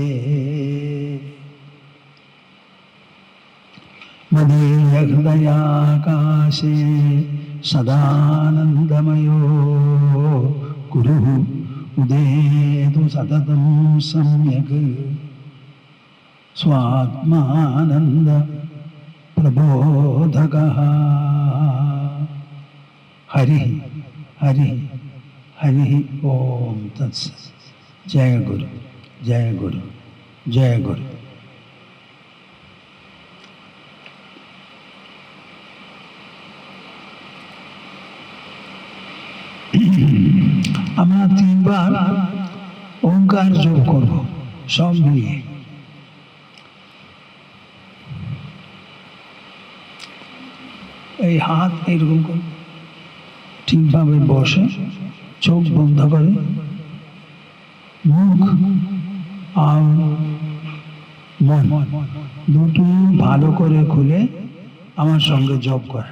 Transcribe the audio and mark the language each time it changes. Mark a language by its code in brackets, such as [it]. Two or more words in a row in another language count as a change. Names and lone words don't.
[sa] मदीयहृदयाकाशे सदानन्दमयो गुरुः उदेतु सततं सम्यक् स्वात्मानन्द प्रबोधकः। हरिः हरिः हरिः ओम तत्सत्। जय गुरु जय गुरु जय गुरु। [bn] আমরা তিনবার ওঙ্কার যোগ করব সব মিলিয়ে। এই হাত এইরকম করে ঠিকভাবে বসে চোখ বন্ধ করে মুখ আর মন দুটো ভালো করে খুলে আমার সঙ্গে জপ করা।